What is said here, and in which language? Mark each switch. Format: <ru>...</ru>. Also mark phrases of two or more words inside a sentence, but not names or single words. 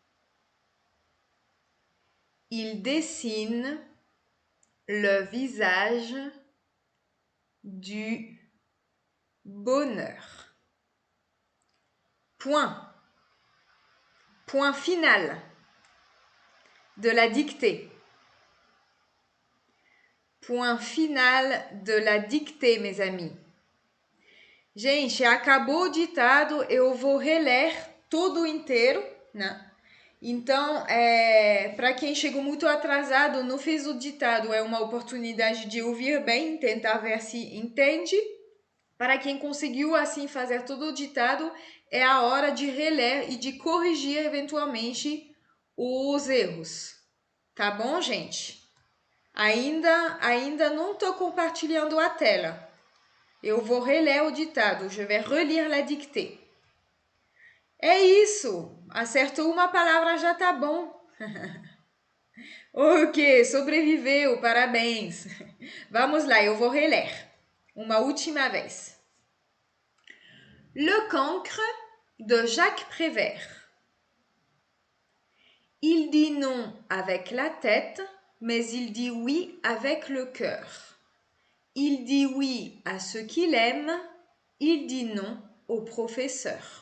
<fr>Il dessine le visage du bonheur. Point. Point final de la dictée. Point final de la dictée, mes amis.</fr> <pt>Gente, acabou o ditado, eu vou reler todo inteiro, né? Então, para quem chegou muito atrasado, não fez o ditado, é uma oportunidade de ouvir bem, tentar ver se entende. Para quem conseguiu assim fazer todo o ditado, é a hora de reler e de corrigir eventualmente os erros. Tá bom, gente? Ainda não estou compartilhando a tela. Eu vou reler o ditado,</pt> <fr>je vais relire la dictée.</fr> <pt>É isso, acertou uma palavra já tá bom. Ok, sobreviveu, parabéns. Vamos lá, eu vou reler uma última vez.</pt> <fr>Le cancre de Jacques Prévert. Il dit non avec la tête, mais il dit oui avec le cœur. Il dit oui à ce qu'il aime, il dit non au professeur.</fr>